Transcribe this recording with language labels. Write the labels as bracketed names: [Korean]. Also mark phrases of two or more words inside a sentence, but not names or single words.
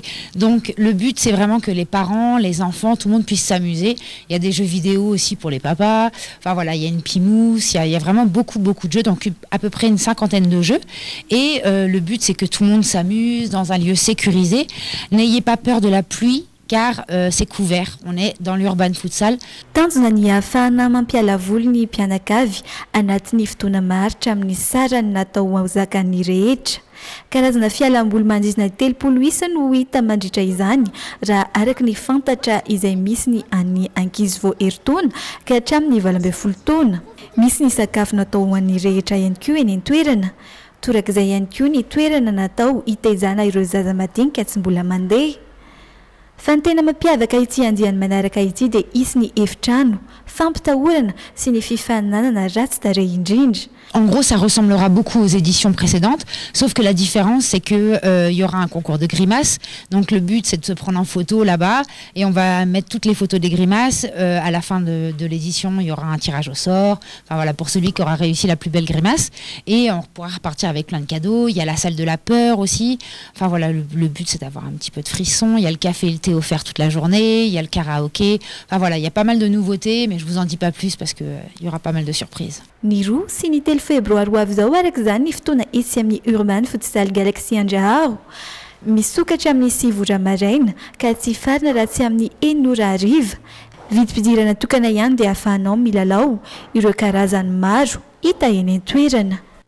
[French] Donc le but c'est vraiment que les parents, les enfants, tout le monde puisse s'amuser. Il y a des jeux vidéo aussi pour les papas. Enfin voilà, il y a une pimousse, il y a vraiment beaucoup de jeux, donc à peu près une 50aine de jeux. Et le but c'est que tout le monde s'amuse dans un lieu sécurisé. N'ayez pas peur de la pluie. Car c'est couvert, on est dans l'urban futsal. [Malagasy] Tanjona ny ahafahana mampiala voly ny mpianakavy anatin'ny fotoana maharitra amin'ny sarany natao ho zakany rehetra. Karazana fialamboly mandritra 30 isa no hita mandritra izany raha araka ny fantatra izay misy ny an'ny ankizy vao eritaona ka hatramin'ny 12 taona. Misy ny sakafo natao ho an'ny rehetra ihany koa eny an-toerana. Torak'izay ihany koa ny toerana natao hitaizana ireo zaza madinika tsy mbola mandeha. Fa ny tena mampiavaka ity andiany manaraka ity dia isy ny efitrano, fampitahorana sy ny fifaninanana ratsy tarehy indrindra. [French] En gros, ça ressemblera beaucoup aux éditions précédentes, sauf que la différence, c'est que y aura un concours de grimaces. Donc le but, c'est de se prendre en photo là-bas et on va mettre toutes les photos des grimaces. À la fin de l'édition, il y aura un tirage au sort. Enfin voilà, pour celui qui aura réussi la plus belle grimace. Et on pourra repartir avec plein de cadeaux. Il y a la salle de la peur aussi. Enfin voilà, le but, c'est d'avoir un petit peu de frisson. Il y a le café et le thé offert toute la journée. Il y a le karaoké. Enfin voilà, il y a pas mal de nouveautés, mais je vous en dis pas plus parce que il y aura pas mal de surprises. [Malagasy] Niru, sinitelo febroary ho avy zao araka izany ny fotoana etsy amin'ny Urban Futsal Galaxy Andraharo. Misokatra amin'ny 7 ora maraina ka tsy farina raha tsy amin'ny 9 ora hariva. Vidim-pidirana tokana ihany dia ahafahanao milalao ireo karazany maro hita eny an-toerana.